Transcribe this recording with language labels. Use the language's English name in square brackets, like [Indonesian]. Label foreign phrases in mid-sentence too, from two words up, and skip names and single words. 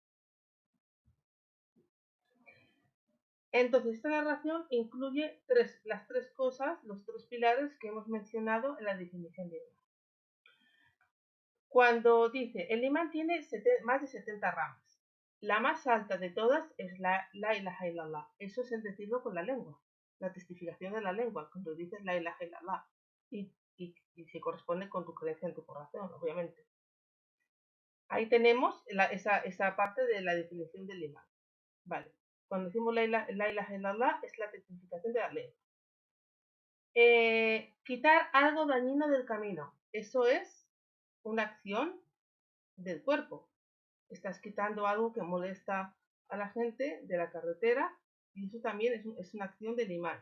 [Spanish] Entonces, esta narración incluye las tres cosas, los tres pilares que hemos mencionado en la definición de imán. Cuando dice, el imán tiene más de 70 ramas. La más alta de todas es [Arabic] لا إله إلا الله. [Spanish] Eso es el decirlo con la lengua, la testificación de la lengua, cuando dices [Arabic] لا إله إلا الله. [Spanish] Y se corresponde con tu creencia en tu corazón, obviamente. Ahí tenemos esa parte de la definición del imán. Vale. Cuando decimos [Arabic] لا إله إلا الله [Spanish] es la testificación de la lengua. Quitar algo dañino del camino. Eso es una acción del cuerpo. Estás quitando algo que molesta a la gente de la carretera y eso también es una acción del imán.